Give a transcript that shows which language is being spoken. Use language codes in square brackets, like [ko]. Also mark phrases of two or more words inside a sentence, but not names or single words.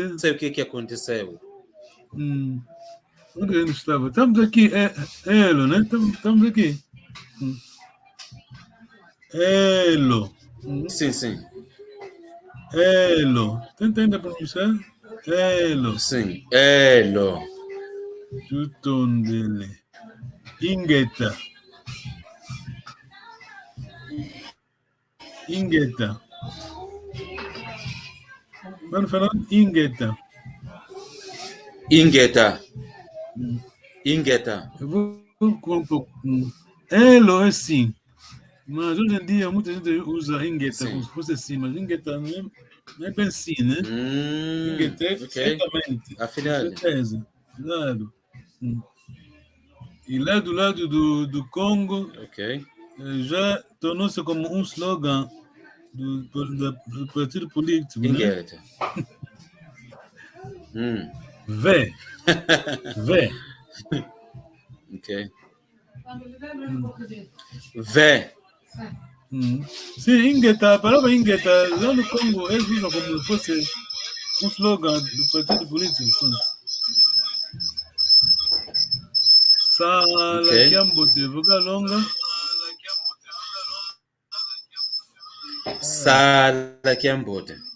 [pt] Não sei o que aconteceu. Onde ele estava? Estamos aqui, Elo, né? Estamos aqui. Elo. Sim. Elo. Tenta ainda pronunciar? Elo. Sim, Elo. [kg] Jutondele. Ingeta. [pt] Mano Fernando, Ingeta. Eu vou com um pouco. Elo é sim. Mas hoje em dia muita gente usa Ingeta como se fosse assim, mas Ingeta não é bem assim, né? Ingeta é certamente. Afinal. Com certeza. Claro. E lá do lado do Congo, já tornou-se como um slogan do partido político, Ingeta. né? Vé. Ok. Vé. Sim, Ingeta, a palavra Ingeta, lá no Congo, eles usam como se fosse um slogan do partido político. [kg] Sala Kiambote, [pt] vogal longa. [kg] Sala Kiambote.